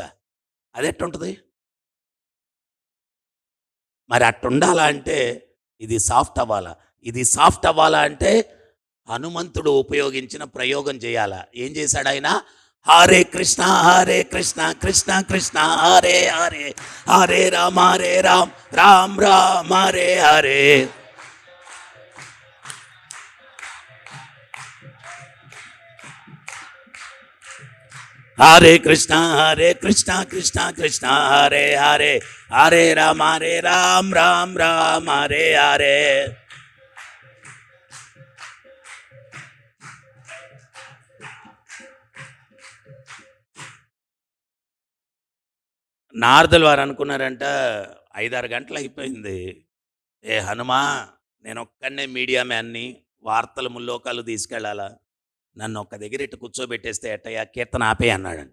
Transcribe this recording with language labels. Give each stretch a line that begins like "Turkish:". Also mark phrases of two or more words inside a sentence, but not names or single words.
Telugu: అది ఎట్టుంటుంది మరి? అట్టుండాలా అంటే ఇది సాఫ్ట్ అవ్వాలా. ఇది సాఫ్ట్ అవ్వాలా అంటే హనుమంతుడు ఉపయోగించిన ప్రయోగం చేయాలా. ఏం చేశాడు ఆయన?
Sanskrit: హరే కృష్ణ కృష్ణ కృష్ణ హరే హరే, హరే రామ రామ రామ హరే హరే. హరే కృష్ణ కృష్ణ కృష్ణ హరే హరే, హరే రామ రామ రామ హరే హరే.
Telugu: నారదులు వారు అనుకున్నారంట, 5-6 గంటలు అయిపోయింది, ఏ హనుమా నేను ఒక్కడనే మీడియా మ్యాన్ని, వార్తలు ముల్లోకాలు తీసుకెళ్ళాలా, నన్ను ఒక్క దగ్గర ఇట్టు కూర్చోబెట్టేస్తే ఎట్టయ్యా, కీర్తన ఆపే అన్నాడంట.